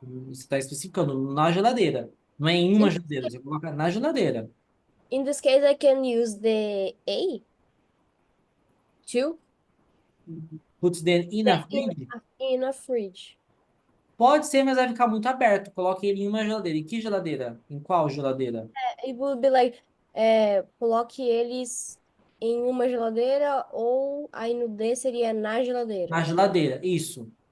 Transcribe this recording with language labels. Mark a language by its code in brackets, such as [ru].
[pt] Você está especificando na geladeira. Não é em uma Sim. geladeira, você coloca na geladeira. [en] In this case, I can use the A to Put them in a fridge. in a fridge. [pt] Pode ser, mas vai ficar muito aberto. Coloque ele em uma geladeira. Em que geladeira? Em qual geladeira? [en] It would be like, [pt] coloque eles em uma geladeira ou aí no D seria na geladeira. Na geladeira, isso.